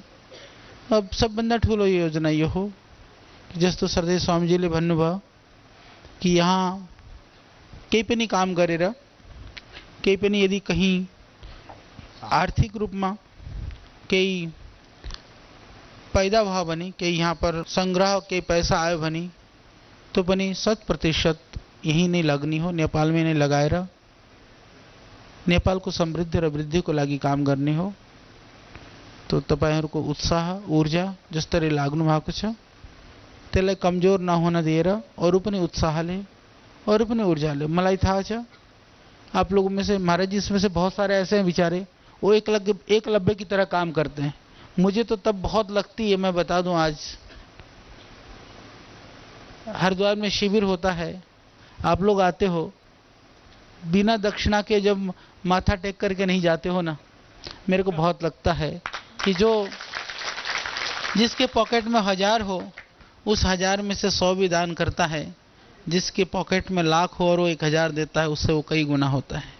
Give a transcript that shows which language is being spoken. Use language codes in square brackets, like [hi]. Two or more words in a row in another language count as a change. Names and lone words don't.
[ne] अब सबभन्दा ठुलो योजना यो हो कि जस्तो श्रद्धेय स्वामीजीले भन्नुभयो कि यहाँ केही पनि काम गरेर, केही पनि यदि कहीं आर्थिक रूपमा केही पैदा भयो भने, केही यहाँ पर संग्रह केही पैसा आयो भने तो पनि 100% यही नै लाग्ने हो, नेपालमै नै लगाएर नेपालको समृद्धि र वृद्धिको लागि काम गर्ने हो। तो तपाईहरुको उत्साह ऊर्जा जसरी लाग्नु भएको छ त्यसलाई कमजोर नहुन दिएर अरु पनि उत्साहले, अरु पनि ऊर्जाले, मलाई थाहा छ [hi] आप लोगों में से, महाराज जी इसमें से बहुत सारे ऐसे हैं बेचारे, वो एकलव्य की तरह काम करते हैं। [ne] मुझे तो तब बहुत लगती है, मैं बता दूं, आज हरिद्वार में शिविर होता है, आप लोग आते हो, बिना दक्षिणा के जब माथा टेक करके नहीं जाते हो ना, मेरे को बहुत लगता है कि जो जिसके पॉकेट में 1000 हो, उस 1000 में से 100 भी दान करता है, जिसके पॉकेट में लाख हो और वो 1000 देता है, उससे वो कई गुना होता है।